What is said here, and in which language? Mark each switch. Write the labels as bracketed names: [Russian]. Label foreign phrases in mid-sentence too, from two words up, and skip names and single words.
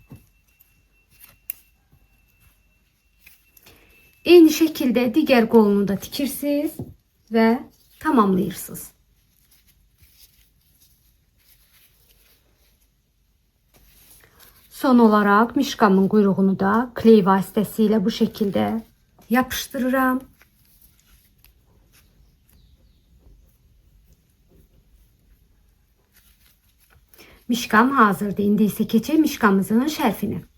[Turkish] Eyni şekilde diğer kolunu da tikirsiniz ve tamamlayırsınız. Son olarak [Azerbaijani] mişqamın quyruğunu da kley vasitəsilə [Turkish] bu şekilde [Azerbaijani] yapıştırıram. Mişqam hazırdır. İndi isə keçək mişqamızın şərfini.